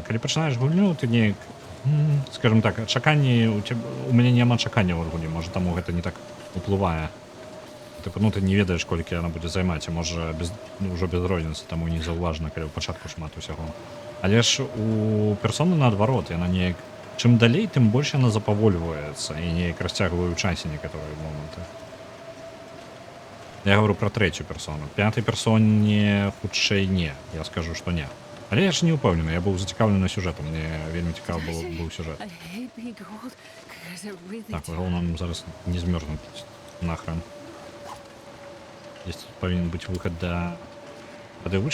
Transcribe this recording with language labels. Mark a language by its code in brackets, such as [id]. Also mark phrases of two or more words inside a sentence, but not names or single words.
[be] Калі пачынаеш гульню, ты неяк, скажем так, чаканні у мяне няма чакання ў гульні, можа таму гэта не так уплывае. Типу, ну ты не ведаеш, колькі яна будзе займаць, можа ўжо без розніцы, таму не заўважна, калі ў пачатку шмат усяго. Але ж у персоны наадварот, яна неяк чым далей, тым больш яна запавольваецца і неяк расцягвае ў часе некаторыя моманты. [ru] Я говорю про третью персону. [be] Пятой персоне хутчэй не. Я скажу, што не. Але я ж не упэўнены, я быў зацікаўлены сюжэтам, мне вельмі цікавы быў сюжэт. Так, галоўна зараз не змёрзнуць нахрен. Здесь павінен быць выхад да этой вышкі.